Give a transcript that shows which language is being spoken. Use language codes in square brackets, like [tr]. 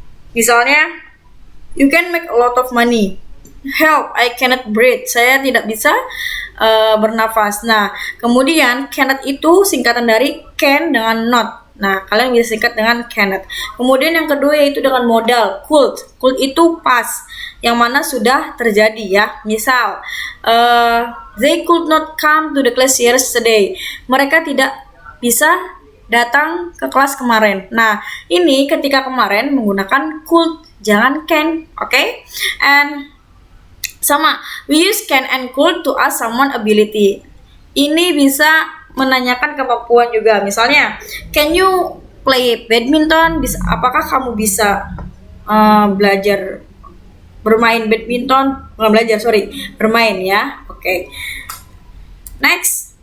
[en] Misalnya, you can make a lot of money. Help, I cannot breathe. [id] Saya tidak bisa bernafas. Nah, kemudian cannot itu singkatan dari can dengan not. Nah, kalian bisa singkat dengan cannot. Kemudian yang kedua yaitu dengan modal could. Could itu past, yang mana sudah terjadi ya. [en] Misal, they could not come to the class yesterday. [id] Mereka tidak bisa datang ke kelas kemarin. Nah, ini ketika kemarin menggunakan could, jangan can. [en] And sama, we use can and could to ask someone ability. [id] Ini bisa menanyakan kemampuan juga. Misalnya, [en] can you play badminton? [id] Apakah kamu bisa belajar bermain badminton? Bermain ya. Next.